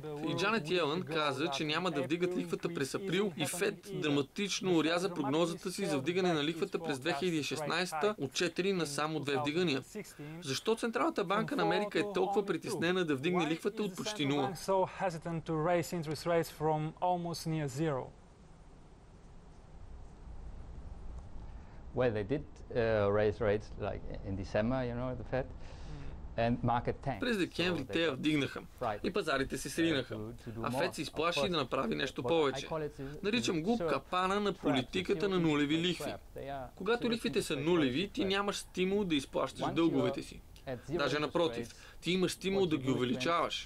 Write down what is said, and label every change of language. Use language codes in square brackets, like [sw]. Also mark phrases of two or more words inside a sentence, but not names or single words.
[bg] И Джанет Йелън каза, че няма да вдигат лихвата през април и Фед драматично оряза прогнозата си за вдигане на лихвата през 2016 от 4 на само 2 вдигания. Защо Централната банка на Америка е толкова притеснена да вдигне лихвата от почти 0? [en] Well, they did raise rates like in December, you know, the Fed. [bg] През декември те я вдигнаха и пазарите се сринаха, а Фед се изплаши да направи нещо повече. Наричам го капана на политиката на нулеви лихви. Когато лихвите са нулеви, ти нямаш стимул да изплащаш дълговете си. Даже напротив, ти имаш стимул да ги увеличаваш.